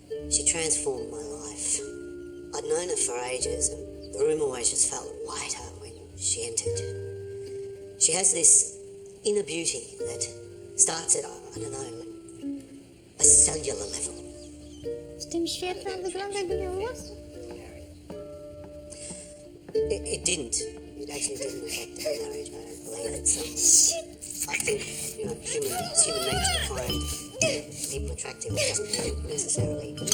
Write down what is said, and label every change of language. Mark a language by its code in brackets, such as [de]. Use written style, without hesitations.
[en] She transformed my life. I'd known her for ages, and the room always just felt lighter when she entered. She has this inner beauty that starts at, I don't know, a cellular level. [pl] Z tym świetlem wygląda, jakby miał włos. [en] It didn't. It actually didn't affect the marriage. I don't believe it. I think, it's human nature to find people attractive. It doesn't mean necessarily.